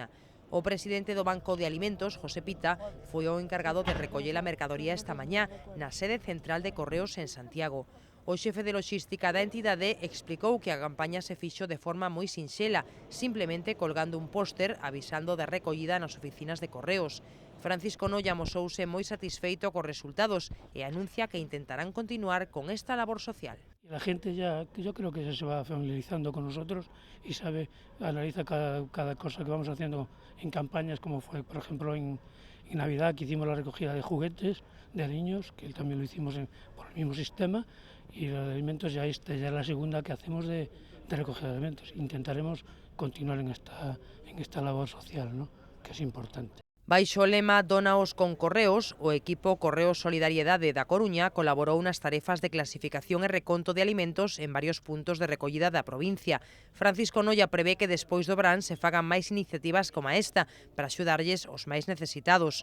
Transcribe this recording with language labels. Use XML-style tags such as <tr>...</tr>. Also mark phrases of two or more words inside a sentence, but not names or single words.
<gl>O presidente do Banco de Alimentos, José Pita, foi o encargado de recoller a mercadoría esta mañá na sede central de Correos en Santiago. O xefe de logística da entidade explicou que a campaña se fixo de forma moi sinxela, simplemente colgando un póster avisando da recollida nas oficinas de Correos. Francisco Noia amosouse moi satisfeito cos resultados e anuncia que intentarán continuar con esta labor social.</gl> <es>La gente ya, yo creo que se va familiarizando con nosotros y sabe, analiza cada cosa que vamos haciendo en campañas, como fue, por ejemplo, en Navidad, que hicimos la recogida de juguetes de niños, que también lo hicimos por el mismo sistema, y los alimentos ya es la segunda que hacemos de recogida de alimentos. Intentaremos continuar en esta labor social, ¿no?, que es importante.</es> <gl>Baixo o lema Dónaos con Correos, o equipo Correos Solidariedade da Coruña colaborou nas tarefas de clasificación e reconto de alimentos en varios puntos de recollida da provincia. Francisco Noia prevé que despois do verán se fagan máis iniciativas como esta para axudarlles os máis necesitados.</gl>